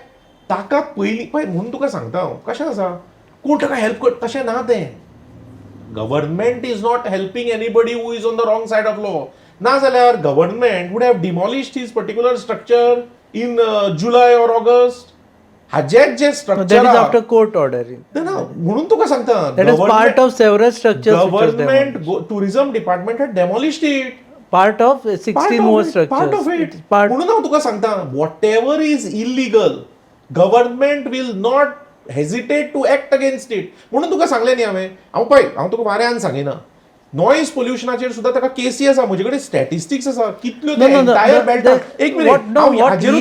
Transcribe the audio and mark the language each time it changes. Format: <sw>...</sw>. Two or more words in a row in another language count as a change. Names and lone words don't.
<kok>ताका पयलीं पळय म्हणून तुका सांगता हांव कशें आसा कोण ताका हेल्प कर तशें ना तें.</kok> <en>Government is not helping anybody who is on the wrong side of law.</en> <kok>ना जाल्यार</kok> <en>Government would have demolished his particular structure in July or August.</en> <kok>हाजेच जे</kok> <en>That स्ट्रक्चर is after court order.</en> <kok>म्हणून तुका सांगता</kok> <en>That is part of several structures which was गव्हर्नमेंट demolished. Tourism Department had demolished it. Part of 16 more structures. Part of it. It's part.</en> <kok>म्हणून हांव तुका सांगता</kok> <en>What ever is illegal government will not hesitate to act against it.</en> <kok>म्हणून तुका सांगलें न्ही हांव तुका वाऱ्यान सांगिना</kok> <en>noise pollutionाचेर</en> <kok>सुद्धा ताका केसी आसा. म्हजे कडेन स्टॅटिस्टिक्स आसा कितल्यो</kok> <en>No, no, no.</en> <kok>एंटायर बेल्टार. एक मिनिट हांव हाजेरूच</kok>